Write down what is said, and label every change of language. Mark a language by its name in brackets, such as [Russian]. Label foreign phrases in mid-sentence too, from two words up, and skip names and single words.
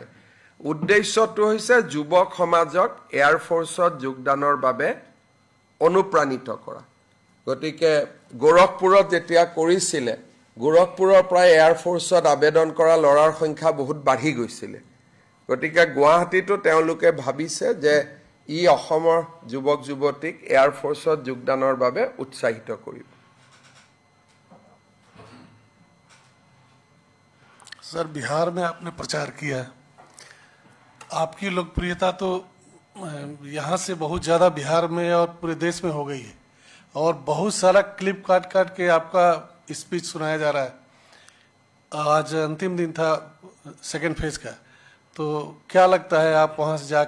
[Assamese] উদ্দেশ্যটো হৈছে যুৱক সমাজক [English] air force-ot [Assamese] যোগদানৰ বাবে অনুপ্ৰাণিত কৰা গতিকে গোৰখপুৰত যেতিয়া কৰিছিলে গোৰখপুৰৰ প্ৰায় [English] air force-ot [Assamese] আবেদন কৰা লৰাৰ সংখ্যা বহুত বাঢ়ি গৈছিল গতিকে গুৱাহাটীতো তেওঁলোকে ভাবিছে যে ই অসমৰ যুৱক যুৱতীক [English] air force-ot [Assamese] যোগদানৰ বাবে উৎসাহিত কৰিব [Hindi] सर बिहार में आपने प्रचार किया आपकी लोकप्रियता तो यहाँ से बहुत ज़्यादा बिहार में और पूरे देश में हो गई है और बहुत सारा क्लिप काट काट के आपका स्पीच सुनाया जा रहा है आज अंतिम दिन था [English] second phase [Hindi] का तो क्या लगता है आप वहाँ से जाके